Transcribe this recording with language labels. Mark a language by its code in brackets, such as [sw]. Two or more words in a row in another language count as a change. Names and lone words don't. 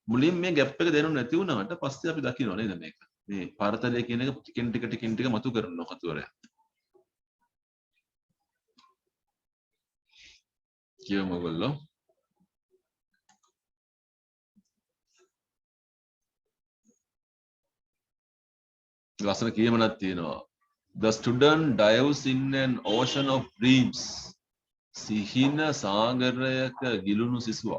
[si] මුලින් මේ ગેප් එක දෙනු නැති වුණාට පස්සේ අපි දකිනවා නේද මේක. මේ පාරතලය කියන එක ටිකෙන් ටික මතු කරනවා කතුවරයා. කියමු ඔයගොල්ලෝ. ලස්සන කියමනක් තියෙනවා. [en] The student dives in an ocean of dreams. [si] සිහින සාගරයක ගිලුණු සිසුවා.